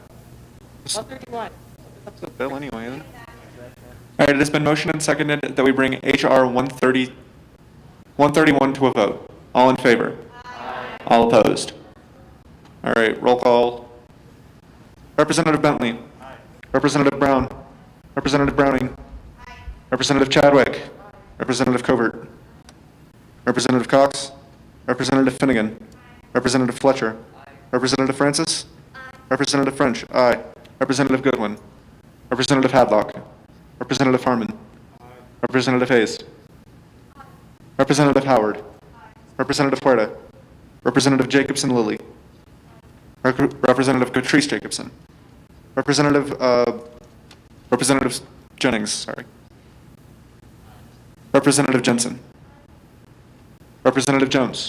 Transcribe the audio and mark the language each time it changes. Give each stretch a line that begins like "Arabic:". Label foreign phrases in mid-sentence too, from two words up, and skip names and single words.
English: 131. It's a bill anyway, isn't it? All right, it has been motioned and seconded that we bring HR 131 to a vote. All in favor? Aye. All opposed? All right, roll call. Representative Bentley. Aye. Representative Brown. Representative Browning. Aye. Representative Chadwick. Aye. Representative Covert. Representative Cox. Representative Finnegan. Aye. Representative Fletcher. Aye. Representative Francis. Aye. Representative French. Aye. Representative Goodwin. Representative Hadlock. Representative Harmon. Aye. Representative Hayes. Aye. Representative Howard. Aye. Representative Huerta. Representative Jacobson Lilly. Representative Catrice Jacobson. Representative Jennings, sorry. Representative Jensen. Representative Jones.